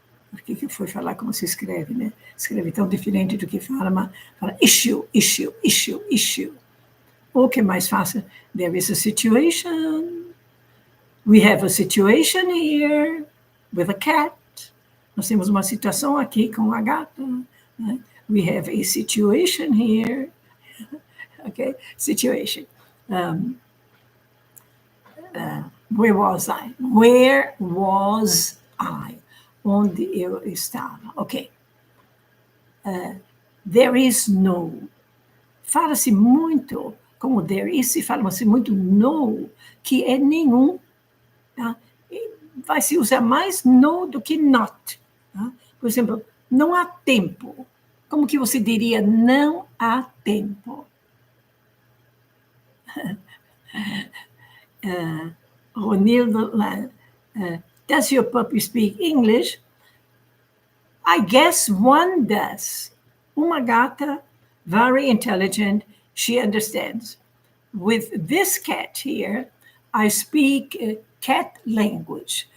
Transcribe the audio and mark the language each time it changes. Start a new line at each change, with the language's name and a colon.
Portuguese: Por que foi falar como se escreve, né? Escreve tão diferente do que fala, mas fala issue, issue, issue, issue. Ou que é mais fácil,
English: there is a situation, we have a situation here with a cat.
Portuguese: Nós temos uma situação aqui com a gata. Né?
English: We have a situation here. Okay, situation. Where was I? Where was I?
Portuguese: Onde eu estava? Ok.
English: There is no.
Portuguese: Fala-se muito, como there is, se fala-se muito no, que é nenhum. Tá? Vai se usar mais no do que not. Tá? Por exemplo, não há tempo. Como que você diria não há tempo?
English: Ronildo, does your puppy speak English? I guess one does.
Portuguese: Uma gata,
English: very intelligent, she understands. With this cat here, I speak cat language.